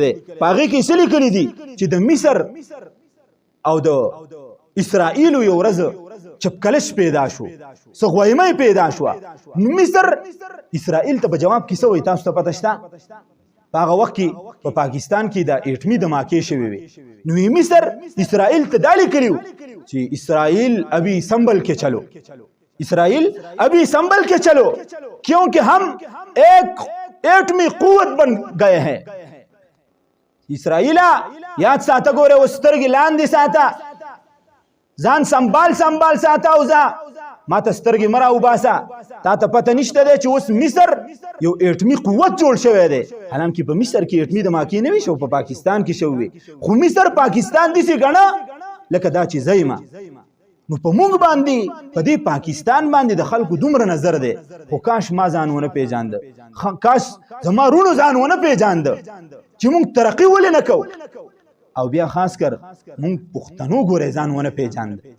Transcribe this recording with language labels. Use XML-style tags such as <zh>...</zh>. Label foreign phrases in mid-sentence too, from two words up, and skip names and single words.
<ps>دی په هغې کې څه لیکلي دي چې د مصر او د اسرائیلو یو ورځ چپکلش پیدا شو سغویمه پیدا شو مصر اسرائیل ته په جواب کې څه وایي تاسو ته پته شته په هغه وخت کې په پاکستان کې د اټمي دماکې شوې وې نو مصر اسرائیل ته دا لیکلي چې اسرائیل</ps> <ur>ابھی سنبھل کے چلو اسرائیل ابھی سنبھل کے چلو کیونکہ ہم ایک ایٹمی قوت بن گئے ہیں</ur> <ps>اسرائیل یاد ساته ګوره وسترګې لاندې ساته ځان سنبال ساته او ځه ما ته سترګې مه راوباسه تا ته پته نشته دی چې اوس مصر یو اټمي قوت جوړ شوی دی حالانکې په مصر کې اټمي دماکې نه وي شو په پاکستان کې شوی وي خو مصر پاکستان داسې ګڼه لکه دا چې زیمه نو په موږ باندې په دې پاکستان باندې د خلکو دومره نظر دی خو کاش ما ځان ونه پیژانده کاش زما رونو ځان ونه پیژانده چې موږ ترقي ولې نه کوو او بیا خاص کر مونږ پښتنو ګورې ځان ونه پیژاند</ps>